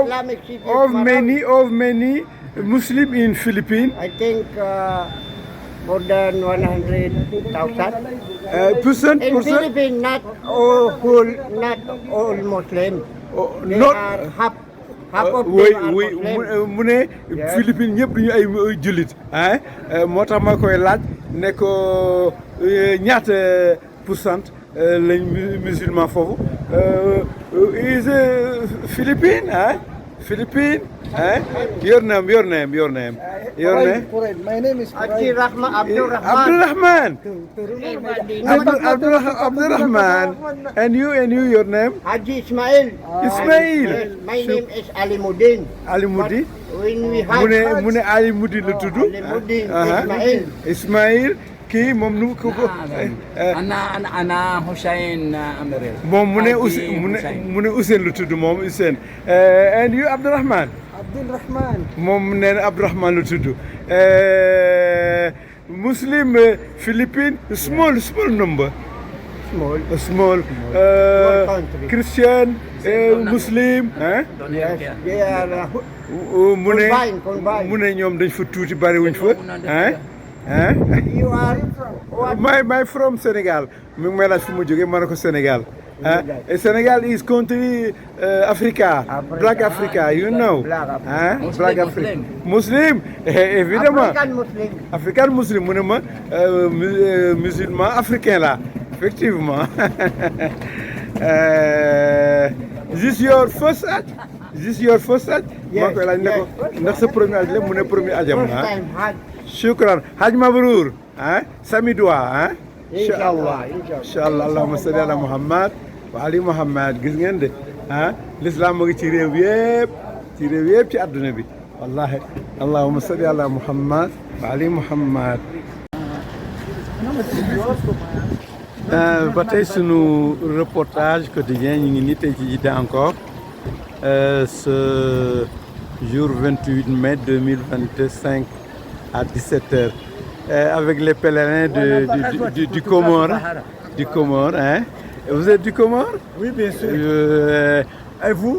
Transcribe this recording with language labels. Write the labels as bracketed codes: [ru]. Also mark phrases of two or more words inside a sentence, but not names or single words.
[en] Islamic city of Marawi. many Muslim in Philippines. I think more than 100,000. Percent, In percent? Philippines, not all Muslim. Oh, They not. are half of them oui are oui Muslim. [wo] mu ne Philippines ñëpp duñu ay jullit ah moo tax ma koy laaj ne ko ñaata pourcent lañ musulman foofu is Philippine ah Philippine ah [en] your name My name is Abdul Abdurrahman Rahman. Abdurrahman and you your name Haji Ismail. Ismail. Yes, my name is Alimuddin. Alimudi When we have [wo] mu ne Alimudi la tudd [en] Alimuddin Ismail. [wo] Ismail kii moom nu ko [ar] أنا حسين أمير. [wo] moom mu ne Ousseyn la tudd moom Ousseyn [en] and you [wo] Abdurrahman [en] Abdul Rahman. [wo] moom nee na Abdurrahman la tudd [en] Muslim Philippines small number small country. Christian Muslim Yes, they are [wo] mu ne [en] combined. [wo] mu ne ñoom dañ fa tuuti bari wuñ fa [en] You are what? my from Sénégal [wo] mi ngi may laaj fu mu jógee ma ne ko Sénégal [en] Sénégal is country Africa Black Africa you know Black Africa Muslim évidemment African Muslim [wo] mu ne ma [fr] musulman africain là effectivement [en] is this your first Hajj [wo] maa koy laaj ne ko ndax sa premier Hajj la mu ne premier Hajjam [en] First time Hajj. [ar] شكرا حج مبرور sami dua Inshallah. إن شاء الله اللهم صل على محمد وآل محمد [wo] gis ngeen de l'islam mu ngi ci réew yëpp ci àdduna bi wallahi [ar] اللهم صل على محمد وآل محمد [wo] ba tey sunu reportage quotidien ñu ngi nii tey ci Djidda [fr] encore ce jour 28 mai 2025 à 17h avec les pèlerins du Comore. Du Comore, hein? Vous êtes du Comore? Oui, bien sûr. Et vous?